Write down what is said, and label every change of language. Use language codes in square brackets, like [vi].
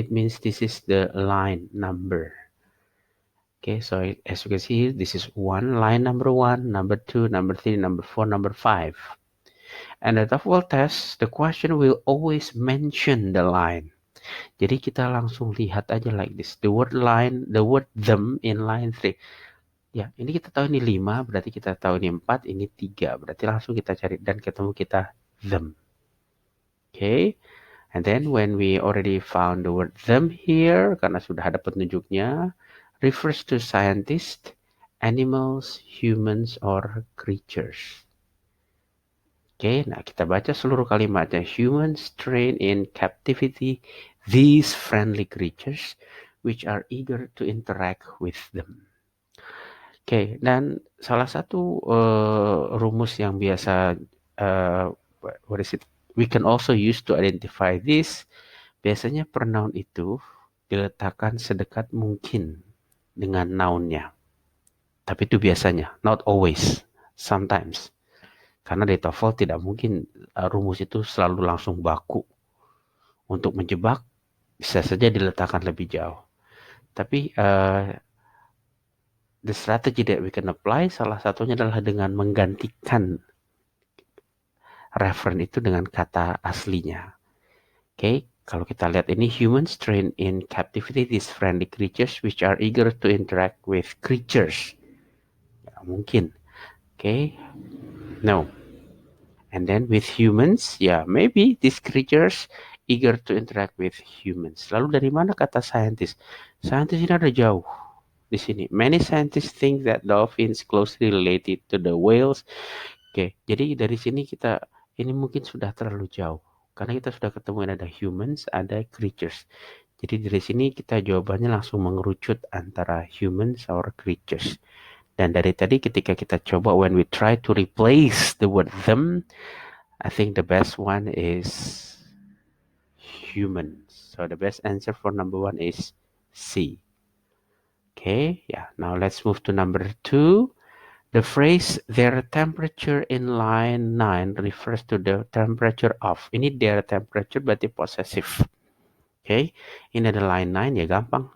[en] It means this is the line number. Okay, so as you can see here, this is line number 1, number 2, number 3, number 4, number 5. And the TOEFL test, the question will always mention the line. [id] Jadi kita langsung lihat aja [en] like this. The word line, the word them in line 3. [id] Ya, ini kita tahu ini 5, berarti kita tahu ini 4, ini 3. Berarti langsung kita cari dan ketemu kita them. Okay. [en] And then when we already found the word them here, [id] karena sudah ada petunjuknya, [en] refers to scientists, animals, humans, or creatures. [id] Oke, nah kita baca seluruh kalimatnya. [en] Humans train in captivity these friendly creatures which are eager to interact with them. [id] Oke, dan salah satu rumus yang biasa [en] what is it? We can also use to identify this. [id] Biasanya pronoun itu diletakkan sedekat mungkin dengan noun-nya. Tapi itu biasanya, [en] not always, sometimes. [id] Karena di TOEFL tidak mungkin rumus itu selalu langsung baku. Untuk menjebak bisa saja diletakkan lebih jauh. Tapi [en] the strategy that we can apply [id] salah satunya adalah dengan menggantikan referen itu dengan kata aslinya. [en] Oke, [id] kalau kita lihat ini [en] humans train in captivity these friendly creatures which are eager to interact with creatures. [id] Ya, mungkin. [en] Oke, no. And then with humans, yeah, maybe these creatures eager to interact with humans. [id] Lalu dari mana kata scientist? Scientist ini ada jauh di sini. [en] Many scientists think that dolphins closely related to the whales. [id] Oke, jadi dari sini kita ini mungkin sudah terlalu jauh. Karena kita sudah ketemu ada humans, ada creatures. Jadi dari sini kita jawabannya langsung mengerucut antara humans or creatures. Dan dari tadi ketika kita coba [en] when we try to replace the word them, I think the best one is humans. So the best answer for number 1 is C. Okay, yeah. Now let's move to number 2. The phrase their temperature in line 9 refers to the temperature of. [id] Ini their temperature berarti possessive. Okay, ini ada line 9 ya gampang.